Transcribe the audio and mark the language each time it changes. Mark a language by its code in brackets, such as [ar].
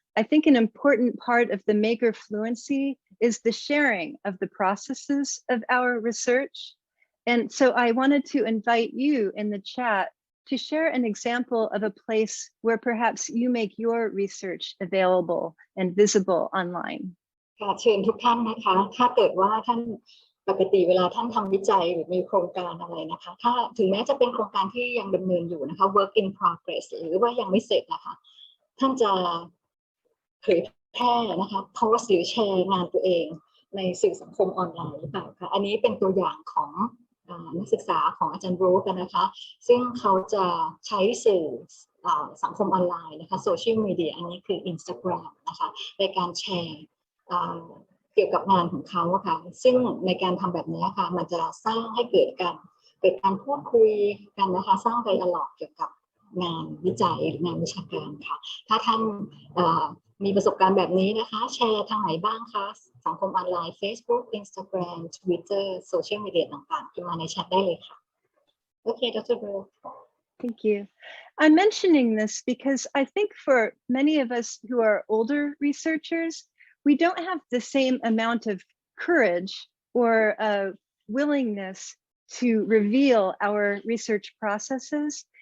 [en] I think an important part of the maker fluency is the sharing of the processes of our research. And so I wanted to invite you in the chat to share an example of a place where perhaps you make your research available and visible online. [th] ค่ะเชิญทุกท่านนะคะถ้าเกิดว่าท่านปกติเวลาท่านทำวิจัยหรือมีโครงการอะไรนะคะถ้าถึงแม้จะเป็นโครงการที่ยังดำเนินอยู่นะคะ [en] work in progress [th] หรือว่ายังไม่เสร็จนะคะท่านจะเผยแพร่นะคะโพสต์หรือแชร์งานตัวเองในสื่อสังคมออนไลน์หรือเปล่าคะอันนี้เป็นตัวอย่างของนักศึกษาของอาจารย์โรสกันนะคะซึ่งเขาจะใช้สื่อสังคมออนไลน์นะคะโซเชียลมีเดียอันนี้คือ Instagram นะคะในการแชร์ เกี่ยวกับงานของเขาค่ะซึ่งในการทำแบบนี้ค่ะมันจะสร้างให้เกิดการพูดคุยกันนะคะสร้างไดอะล็อกเกี่ยวกับงานวิจัยหรืองานวิชาการค่ะถ้าท่านมีประสบการณ์แบบนี้นะคะแชร์ทางไหนบ้างคะสังคมออนไลน์ Facebook Instagram Twitter โซเชียลมีเดียต่างๆพิมพ์มาในแชทได้เลยค่ะโอเคดร. [en] Bill. Thank you. I'm mentioning this because I think for many of us who are older researchers, we don't have the same amount of courage or willingness to reveal our research processes.